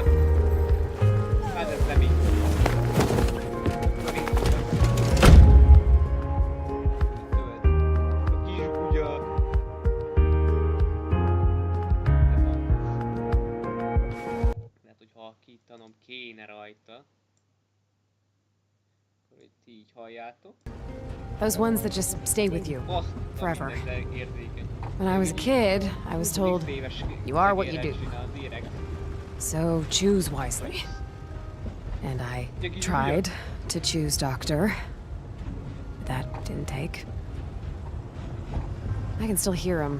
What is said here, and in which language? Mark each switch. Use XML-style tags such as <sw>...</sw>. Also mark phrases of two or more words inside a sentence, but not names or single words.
<hu>Hát ez nem így. A kis kutya. Lehet, hogy halkítanom kéne rajta. Ti így halljátok.</hu> <en>Those ones that just stay with you forever. When I was a kid, I was told, you are what you do. So choose wisely. And I tried to choose doctor. That didn't take. I can still hear him.</en>